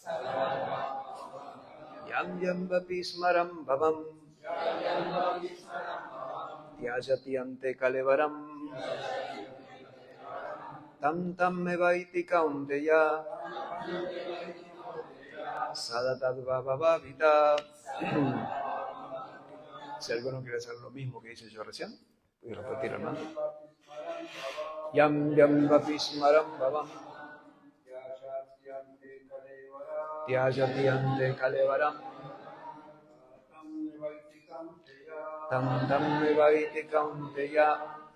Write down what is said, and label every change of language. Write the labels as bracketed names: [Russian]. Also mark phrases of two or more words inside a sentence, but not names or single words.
[Sanskrit] यं यं वापि स्मरन् भावं. त्यजति अन्ते कलेवरम्. तं तं एवैति कौन्तेय. सदा तद्भावभावितः. [Spanish] Si alguno quiere hacer lo mismo que hice yo recién, voy a repetir el mantra. [Sanskrit] यं यं वापि स्मरन् भावं. त्यजति अन्ते कलेवरम्. तं तं एवैति कौन्तेय.